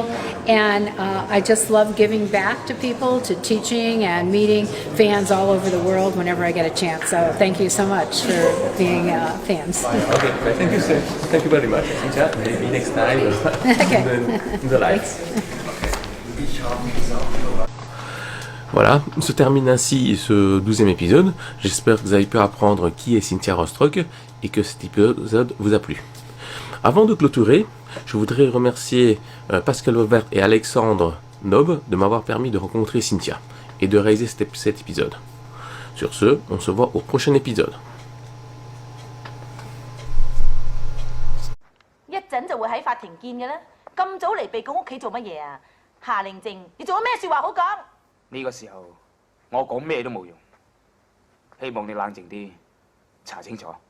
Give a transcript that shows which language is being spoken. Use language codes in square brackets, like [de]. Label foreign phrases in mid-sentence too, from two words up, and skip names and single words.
[en] And I just love giving back to people, to teaching and meeting fans all over the world whenever I get a chance. So thank you so much for being fans. Okay, thank you, sir. Thank you very much, Cynthia. Maybe next time in the lights. [fr] Voilà, se termine ainsi ce 12e épisode. J'espère que vous avez pu apprendre qui est Cynthia Rothrock et que cet épisode vous a plu. Avant de clôturer, je voudrais remercier Pascal Auvert et Alexandre Nob de m'avoir permis de rencontrer Cynthia et de réaliser cet épisode. Sur ce, on se voit au prochain épisode. [yue] 一陣就會喺法庭見嘅啦。咁早嚟被告屋企做乜嘢啊？夏令靜，你做咗咩説話好講？呢個時候我講咩都冇用，希望你冷靜啲，查清楚。